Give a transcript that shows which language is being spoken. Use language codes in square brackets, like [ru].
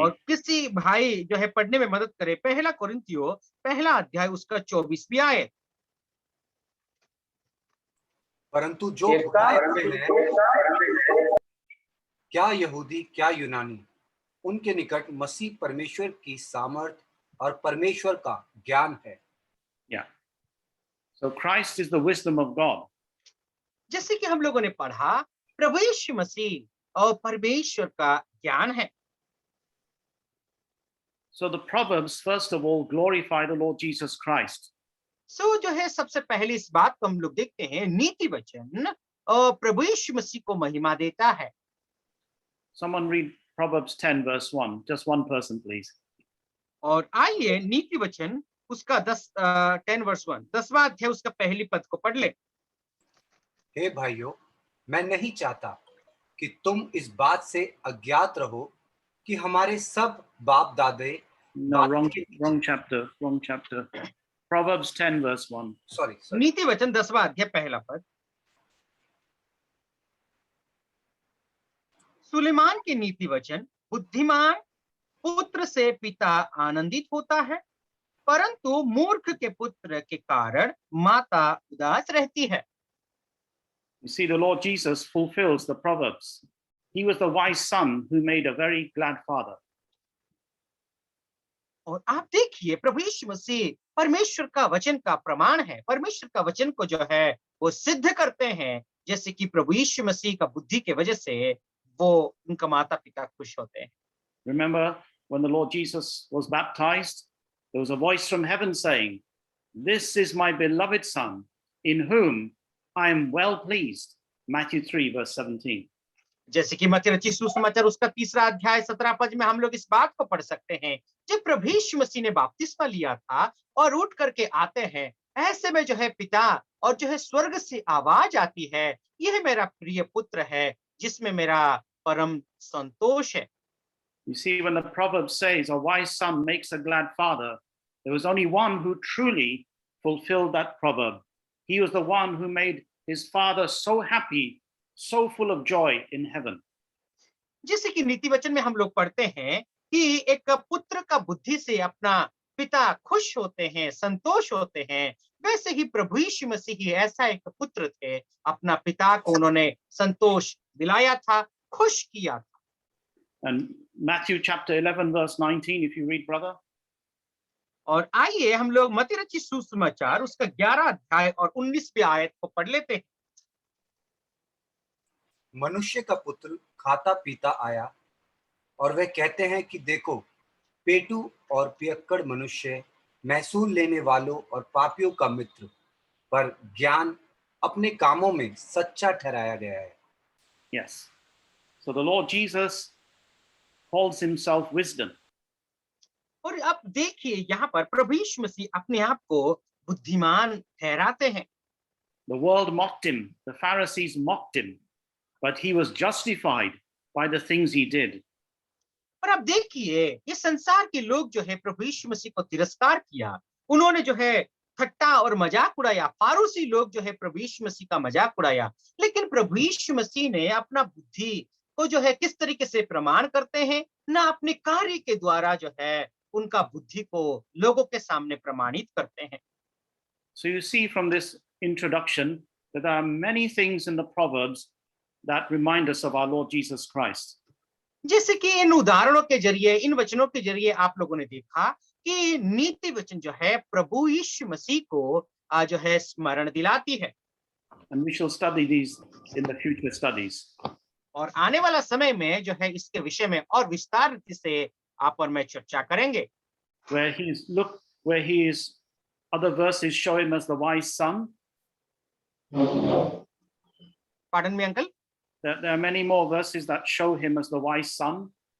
[hi] और किसी भाई जो है पढ़ने में मदद करे 1 कोरिन्थियों 1 अध्याय उसका 24वीं आयत। परंतु जो खुदाई हैं, क्या यहूदी क्या यूनानी, उनके निकट मसीह परमेश्वर की सामर्थ और परमेश्वर का ज्ञान है। [en] Yeah. So Christ is the wisdom of God. [hi] जैसे कि हम लोगों ने पढ़ा, प्रभु यीशु मसीह और परमेश्वर का ज्ञान है। [en] So the Proverbs, first of all, glorify the Lord Jesus Christ. [hi] सो जो है सबसे पहले इस बात को हम लोग देखते हैं, नीति वचन प्रभु यीशु मसीह को महिमा देता है। [en] Someone read Proverbs 10 verse 1. Just one person, please. [hi] और आइए नीति वचन उसका 10 वर्स 1 10वां अध्याय उसका पहली पद को पढ़ ले। हे भाइयों, मैं नहीं चाहता कि तुम इस बात से अज्ञात रहो कि हमारे सब बाप दादे [en] No, wrong chapter. Proverbs 10 verse 1. Sorry [hi] नीति वचन 10वां अध्याय पहला पद। सुलेमान के नीति वचन, बुद्धिमान पुत्र से पिता आनंदित होता है, परंतु मूर्ख के पुत्र के कारण माता उदास रहती है। [en] You see, the Lord Jesus fulfills the Proverbs. He was the wise son who made a very glad father. [hi] और आप देखिए प्रभु यीशु मसीह परमेश्वर का वचन का प्रमाण है। परमेश्वर का वचन को जो है वो सिद्ध करते हैं, जैसे कि प्रभु यीशु मसीह का बुद्धि के वजह से वो उनका माता पिता खुश होते हैं। [en] Remember when the Lord Jesus was baptized, there was a voice from heaven saying, "This is my beloved son, in whom I am well pleased." Matthew 3 verse 17. [hi] जैसे कि मत्ती रचित सुसमाचार उसका 3रा अध्याय 17 पद में हम लोग इस बात को पढ़ सकते हैं, जब प्रभु यीशु मसीह ने बपतिस्मा लिया था और उठ करके आते हैं, ऐसे में जो है पिता और जो है स्वर्ग से आवाज आती है, यह मेरा प्रिय पुत्र है जिसमें मेरा परम संतोष है। [en] You see, when the proverb says a wise son makes a glad father, there was only one who truly fulfilled that proverb. He was the one who made his father so happy, so full of joy in heaven. [hi] जैसे कि नीति वचन में हम लोग पढ़ते हैं कि एक पुत्र का बुद्धि से अपना पिता खुश होते हैं, संतोष होते हैं, वैसे ही प्रभु यीशु मसीह ही ऐसा एक पुत्र थे, अपना पिता को उन्होंने संतोष दिलाया था, खुश किया था। [en] And Matthew chapter 11 verse 19, if you read, brother. [hi] और आइए हम लोग मत्ती रचित सुसमाचार उसका 11 अध्याय और 19वीं आयत को पढ़ लेते हैं। मनुष्य का पुत्र खाता पीता आया और वे कहते हैं कि देखो, पेटू और पियक्कड़ मनुष्य, महसूल लेने वालों और पापियों का मित्र, पर ज्ञान अपने कामों में सच्चा ठहराया गया है। [en] Yes. So the Lord Jesus calls himself wisdom. [hi] और अब देखिए यहाँ पर प्रभु यीशु मसीह अपने आप को बुद्धिमान ठहराते हैं। [en] The world mocked him, the Pharisees mocked him, but he was justified by the things he did. [hi] और अब देखिए ये संसार के लोग जो है प्रभु यीशु मसीह को तिरस्कार किया, उन्होंने जो है ठट्टा और मजाक उड़ाया, फारूसी लोग जो है प्रभु यीशु मसीह का मजाक उड़ाया, लेकिन प्रभु यीशु मसीह ने अपना बुद्धि को जो है किस तरीके से प्रमाण करते हैं, ना अपने कार्य के द्वारा जो है उनका बुद्धि को लोगों के सामने प्रमाणित करते हैं। [en] So you see from this introduction that there are many things in the Proverbs that remind us of our Lord Jesus Christ. [hi] जैसे कि इन उदाहरणों के जरिए, इन वचनों के जरिए आप लोगों ने देखा कि नीति वचन जो है प्रभु यीशु मसीह को जो है स्मरण दिलाती है। [en] And we shall study these in the future studies. [hi] और आने वाला समय में जो है इसके विषय में और विस्तार से आप और मैं चर्चा करेंगे। [en] Where he is, other verses show him as the wise son. Pardon me, uncle? There are many more verses that show him as the wise son.